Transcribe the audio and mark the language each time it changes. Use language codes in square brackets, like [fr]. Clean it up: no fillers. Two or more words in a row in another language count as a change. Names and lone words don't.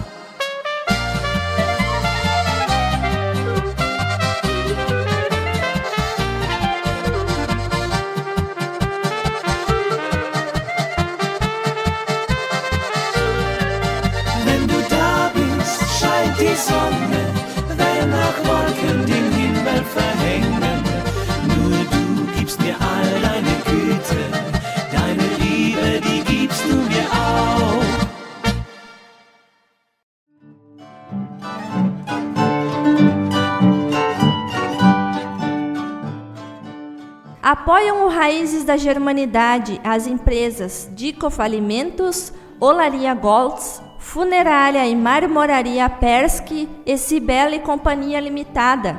[de] Wenn du da bist, scheint die Sonne, wenn nach Wolken den Himmel verhängen. Nur du gibst mir all deine Güte, deine Liebe, die gibst du mir auch. [pt] Apoiam o Raízes da Germanidade as empresas Dicof Alimentos, Olaria Goltz, Funerária e Marmoraria Persky e Cibele Companhia Limitada.